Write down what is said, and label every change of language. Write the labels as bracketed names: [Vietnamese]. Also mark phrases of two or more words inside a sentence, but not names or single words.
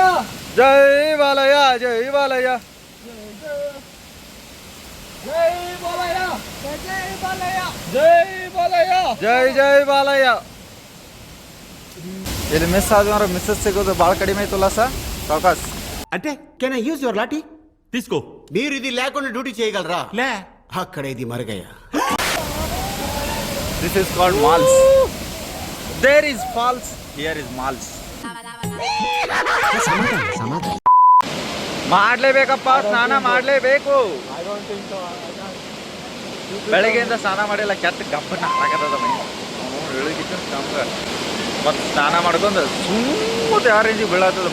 [Kannada] ಜೈ ಬಾಲಯ್ಯ, ಜೈ ಬಾಲಯ್ಯ, ಜೈ ಬಾಲಯ್ಯ, ಜೈ ಬಾಲಯ್ಯ, ಜೈ ಬಾಲಯ್ಯ, ಜೈ ಜೈ ಬಾಲಯ್ಯ. ಇಲ್ಲಿ ಮಿಸ್ ಆದ್ರೆ ಮಿಸ್ಸಸ್ ಸಿಗೋದು ಭಾಳ ಕಡಿಮೆ ಐತಲ್ಲ ಸರ್ ಸಾವಕಾಶ್. [Telugu] అంటే [English] can I use your lathi? [Telugu] తీసుకో. మీరు ఇది లేకుండా డ్యూటీ చేయగలరా? లే, అక్కడ ఇది మరగయ్య. [English] This is called malls. There is falls, here is malls. [Kannada] ಮಾಡ್ಲೇಬೇಕಪ್ಪ, ಸ್ನಾನ ಮಾಡಲೇಬೇಕು. ಬೆಳಗ್ಗೆಯಿಂದ ಸ್ನಾನ ಮಾಡಿಲ್ಲ, ಕೆಟ್ಟ ಗಪ್ಪನ ಹಾಕದ ಮನೆ ಮತ್ತು ಸ್ನಾನ ಮಾಡ್ಕೊಂಡು ಸುಮ್ಮನೆ ಯಾವ ರೇಂಜಿಗೆ ಬೀಳತ್ತದ.